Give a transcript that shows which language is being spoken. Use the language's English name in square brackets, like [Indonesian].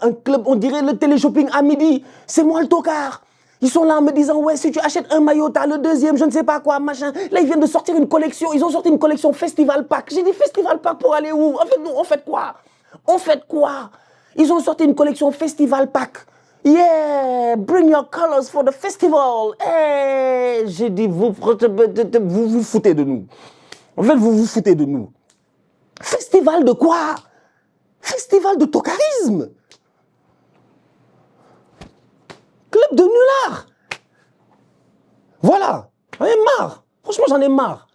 [French] Un club, on dirait le téléshopping à midi. C'est moi le tocard. Ils sont là en me disant, ouais, si tu achètes un maillot, t'as le deuxième, je ne sais pas quoi, machin. Là, ils viennent de sortir une collection. Ils ont sorti une collection Festival Pack. J'ai dit, Festival Pack pour aller où? En fait, nous, on fait quoi? On fait quoi? Ils ont sorti une collection Festival Pack. [English] Yeah, bring your colors for the festival. [French] Hey, j'ai dit, vous vous foutez de nous. En fait, vous vous foutez de nous. Festival de quoi? Festival de tocarisme. Club de nullards. Voilà, j'en ai marre. Franchement, j'en ai marre.